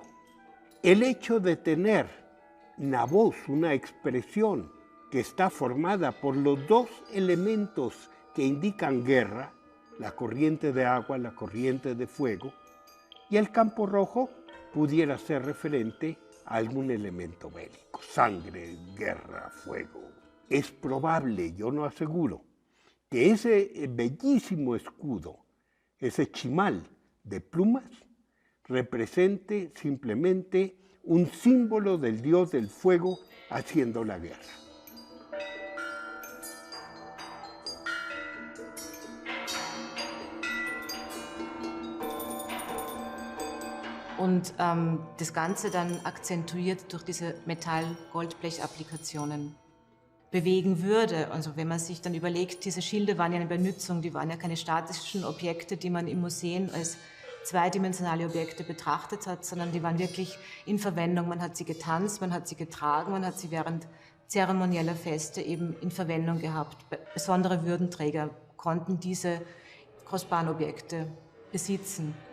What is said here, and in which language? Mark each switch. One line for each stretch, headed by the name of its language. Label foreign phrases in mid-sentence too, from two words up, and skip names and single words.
Spanish: El hecho de tener una voz, una expresión que está formada por los dos elementos que indican guerra, la corriente de agua, la corriente de fuego, y el campo rojo pudiera ser referente a algún elemento bélico, sangre, guerra, fuego. Es probable, yo no aseguro, que ese bellísimo escudo, ese chimal de plumas, represente simplemente un símbolo del dios del fuego haciendo la guerra.
German: Und das Ganze dann akzentuiert durch diese Metall-Goldblech-Applikationen bewegen würde. Also wenn man sich dann überlegt, diese Schilde waren ja eine Benutzung, die waren ja keine statischen Objekte, die man im Museum als zweidimensionale Objekte betrachtet hat, sondern die waren wirklich in Verwendung. Man hat sie getanzt, man hat sie getragen, man hat sie während zeremonieller Feste eben in Verwendung gehabt. Besondere Würdenträger konnten diese kostbaren Objekte besitzen.